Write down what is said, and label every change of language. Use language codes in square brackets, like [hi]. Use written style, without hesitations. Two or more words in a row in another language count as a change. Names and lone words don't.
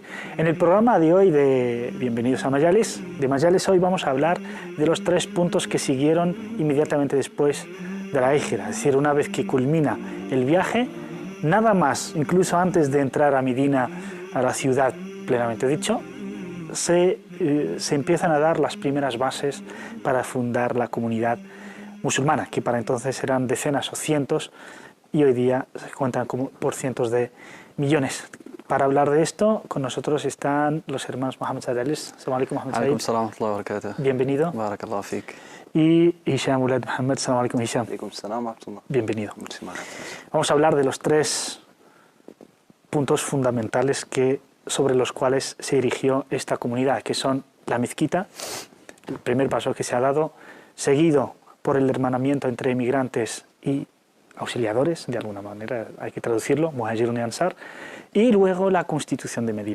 [es] En el programa de hoy de Bienvenidos a Majalis, hoy vamos a hablar de los 3 puntos que siguieron inmediatamente después de la Hijra, es decir, una vez que culmina el viaje, nada más, incluso antes de entrar a Medina, a la ciudad plenamente dicho, se empiezan a dar las primeras bases para fundar la comunidad musulmana, que para entonces eran decenas o cientos, y hoy día se cuentan como por cientos de millones. Para hablar de esto, con nosotros están los hermanos Mohamed Said Alis. [ar] السلام عليكم, Mohamed Said. عليكم السلام ورحمة الله وبركاته. [es] Bienvenido. [ar] بارك الله فيك. [es] Y Hisham Ulad Mohamed. [ar] السلام عليكم, Hisham. عليكم السلام ورحمة الله. [es] Bienvenido. Muchísimas gracias. Vamos a hablar de los 3 puntos fundamentales sobre los cuales se erigió esta comunidad, que son la mezquita, el primer paso que se ha dado, seguido por el hermanamiento entre emigrantes y auxiliadores, de alguna manera hay que traducirlo, Muhajirun y Ansar, y luego la constitución de Medina.